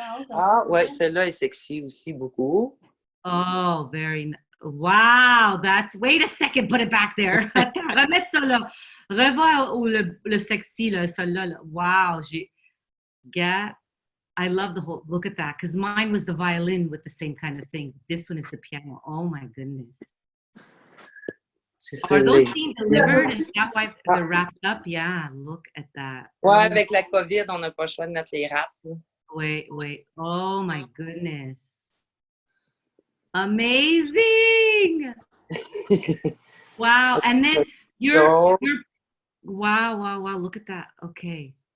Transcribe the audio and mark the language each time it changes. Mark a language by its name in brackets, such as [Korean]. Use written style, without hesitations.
[French] Ah ouais, celle-là est sexy aussi beaucoup. [English] Oh, wow, wait a second, put it back there. [French] Attends, remettre ça là. Revoir le sexy, là, celui-là. Là. [English] Wow, I love the whole, look at that, because mine was the violin with the same kind of thing. This one is the piano. Oh my goodness. Are those being delivered? Is that why they're wrapped up? Yeah, look at that. [French] Ouais, avec la COVID, on n'a pas le choix de mettre les wraps. [English] Wait. Oh my goodness. Amazing. Wow. And then you're wow. Look at that. Okay.